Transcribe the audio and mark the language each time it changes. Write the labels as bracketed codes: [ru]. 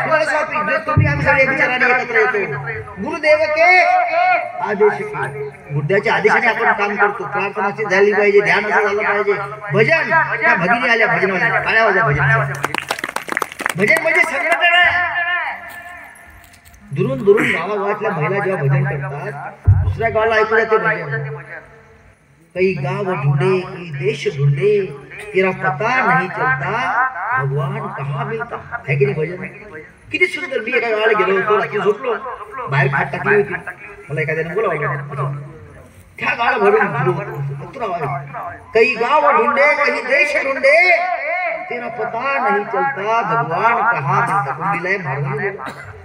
[mr] Philosophy जे तुम्ही आम्ही सगळे विचाराने एकत्र येतो. [hi] गुरुदेव के आदेश के, [mr] गुरुदेवाच्या आदेशाने आपण काम करतो. प्रार्थना अशी झाली पाहिजे, ध्यान असं झालं पाहिजे. भजन, त्या भगिनी आल्या भजनामध्ये, टाळ्या वाजवा. भजन म्हणजे संघटन आहे. दुरून दुरून गावागावातल्या महिला जेव्हा भजन करतात, दुसऱ्या गावाला ऐकू जाते भजन. [hi] कई गाव ढूंढे, कई देश ढूंढे, तेरा पता नहीं चलता, भगवान कहाँ मिलता. [mr] है की नाही भजन? किती सुंदर. मी एका गावाला गेलो होतो, रात्री झोपलो, बाहेर खाट टाकली होती. मला एखाद्याने बोलावलं, त्या गावाला भरून [hi] कई गाव ढूंढे, कई देश ढूंढे, तेरा पता नहीं चलता, भगवान कहाँ मिलता. [mr] कोण दिलाय? महाराजांनी.